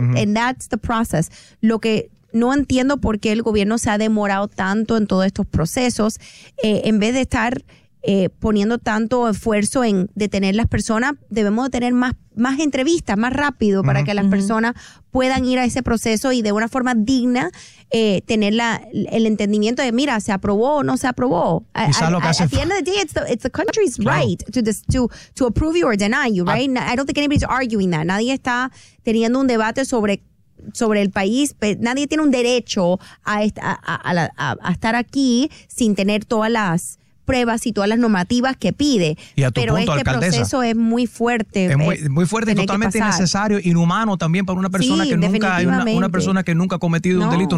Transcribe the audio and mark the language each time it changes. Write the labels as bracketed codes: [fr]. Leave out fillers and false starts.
[en] And that's the process. [es] Lo que no entiendo por qué el gobierno se ha demorado tanto en todos estos procesos, en vez de estar poniendo tanto esfuerzo en detener las personas, debemos tener más entrevistas, más rápido, para que las personas puedan ir a ese proceso y de una forma digna tener el entendimiento de, mira, se aprobó o no se aprobó. Quizá lo que hace [en] at the end of the day, it's the country's right to approve you or deny you, right? I don't think anybody's arguing that. [es] Nadie está teniendo un debate sobre el país. Nadie tiene un derecho a estar aquí sin tener todas las pruebas y todas las normativas que pide. Y a tu pero punto, este alcaldesa, proceso es muy fuerte. Es muy fuerte y totalmente innecesario, inhumano también para una persona que nunca ha cometido un delito.